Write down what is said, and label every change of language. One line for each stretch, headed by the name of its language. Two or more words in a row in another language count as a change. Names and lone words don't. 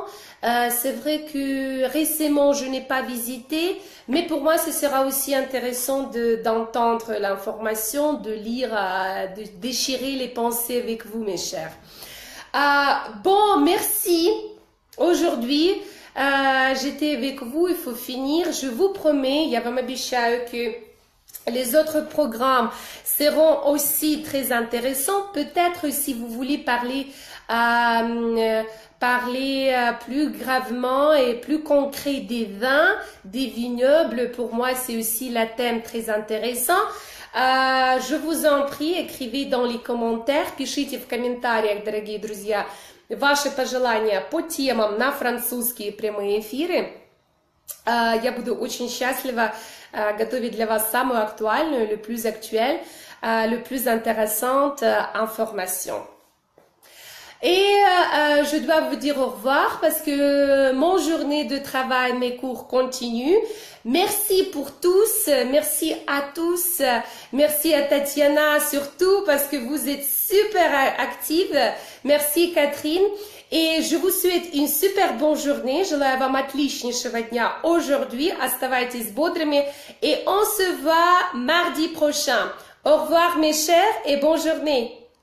French: C'est vrai que récemment, je n'ai pas visité, mais pour moi, ce sera aussi intéressant d'entendre l'information, de lire, de déchirer les pensées avec vous, mes chers. Bon, merci. Aujourd'hui, j'étais avec vous, il faut finir. Je vous promets,
Russian: я вам обещаю
French: que les autres programmes seront aussi très intéressants. Peut-être si vous voulez parler plus gravement et plus concret des vins, des vignobles, pour moi c'est aussi la thème très intéressant. Je vous en prie, écrivez dans les commentaires,
Russian: пишите в комментариях, дорогие друзья, ваши пожелания по темам на французские прямые эфиры. Я буду очень счастлива готовить для вас самую актуальную,
French: le plus actuelle, le plus intéressante information. Et je dois vous dire au revoir parce que mon journée de travail, mes cours continuent. Merci pour tous, merci à tous, merci à Tatiana surtout parce que vous êtes super active. Merci Catherine et je vous souhaite une super bonne journée.
Russian: Желаю вам отличнейшего дня aujourd'hui. Оставайтесь бодрыми
French: et on se voit mardi prochain. Au revoir mes chers et bonne journée.